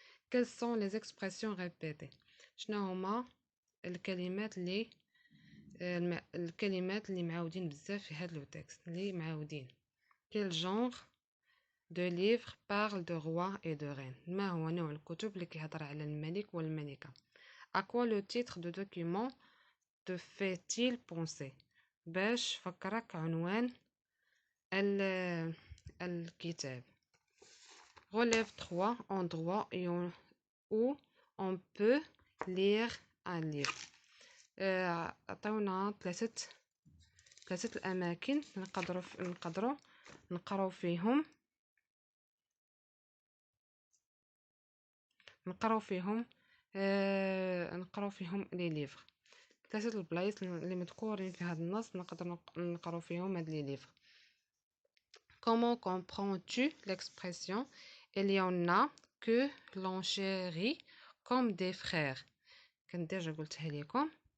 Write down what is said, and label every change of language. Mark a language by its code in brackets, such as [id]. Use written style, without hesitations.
[fr] Quelles sont les expressions répétées؟ [ar] شنو هما الكلمات اللي معاودين [fr] بزاف في هاد لو تكست اللي معاودين؟ Quel genre de livre parle de roi et de reine؟ [ar] ما هو نوع الكتب اللي كيهضر على الملك والملكة؟ [fr] À quoi le titre de document te fait-il penser؟ [ar] باش فكرك عنوان الكتاب. [fr] Relève 3 endroits où on peut lire un livre. [ar] عطيونا ثلاثة الأماكن نقدروا نقراو فيهم لي ليفر. ثلاثة البلايص اللي مذكورين في هذا النص نقدر نقراو فيهم هاد لي ليفر. [fr] Comment comprends-tu l'expression il y en a que l'on chérit comme des frères؟ [ar] كنت ديجا قلتها لكم.